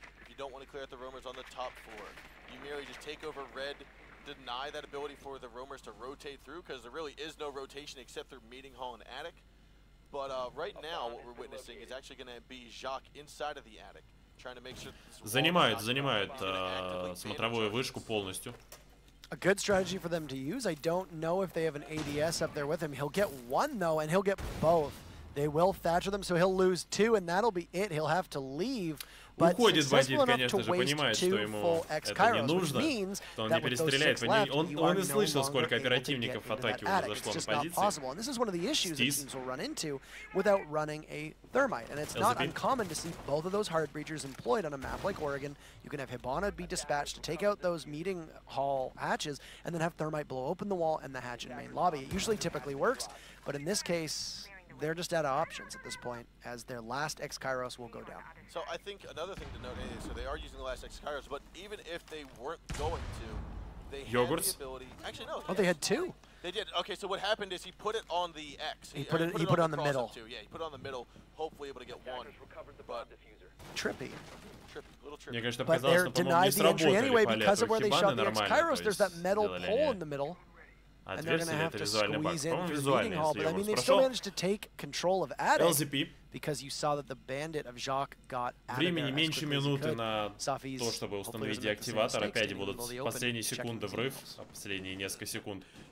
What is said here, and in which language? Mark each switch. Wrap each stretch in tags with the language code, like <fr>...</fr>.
<en>If you don't want to clear out the roamers on the top floor, you merely just take over red, deny that ability for the roamers to rotate through, because there really is no rotation except through meeting hall and attic. But right now, what we're witnessing is actually going to be Jacques inside of the attic, trying to make sure</en> <ru>занимает смотровую вышку полностью.</ru> <en>A good strategy for them to use. I don't know if they have an ADS up there with him. He'll get one though, and he'll get both. They will Thatcher them, so he'll lose 2, and that'll be it. He'll have to leave.</en> <ru>Уходит бандит, конечно же, понимает, что ему это не нужно, что он не перестреляет. Он и слышал, сколько оперативников в атаке уже зашло на позиции.</ru> <en>This is one of the issues that teams will run into without running a thermite. And it's not uncommon to see both of those hard breachers employed on a map like Oregon. You can have Hibana be dispatched to take out those meeting hall hatches, and then have thermite blow open the wall and the hatch in main lobby. It usually typically works, but in this case, they're just out of options at this point, as their last X-Kairos will go down. So I think another thing to note is, so they are using the last X-Kairos, but even if they weren't going to, they had the ability... Actually, no. Oh, they had 2? They did. Okay, so what happened is he put it on the X. He put it on the middle. Yeah, he put it on the middle, hopefully able to get 1. But... Trippy.</en> <ru>Мне кажется,</ru> <en>but they're denied the entry anyway because of where they shot the X-Kairos. There's that metal pole in the middle. And they're going to have to squeeze in through the meeting hall, but I mean, they still managed to take control of attic because you saw that the bandit of Jacques got out of there.</en> <ru>Времени меньше минуты на то, чтобы установить деактиватор. Опять будут последние секунды врыв, последние несколько секунд.</ru>